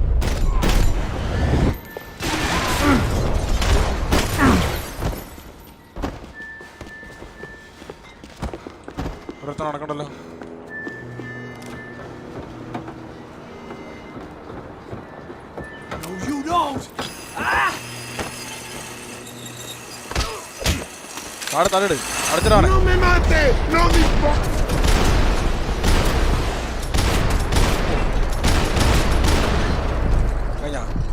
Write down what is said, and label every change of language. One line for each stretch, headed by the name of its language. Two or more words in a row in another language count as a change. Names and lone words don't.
Malayalam: നടക്കണ്ടല്ലോ.
English: No, you don't!
Malayalam: താഴെ തലയിട്. അടച്ചിടാണ്.
Spanish: No me mate! No me
Malayalam: കഴിഞ്ഞാ.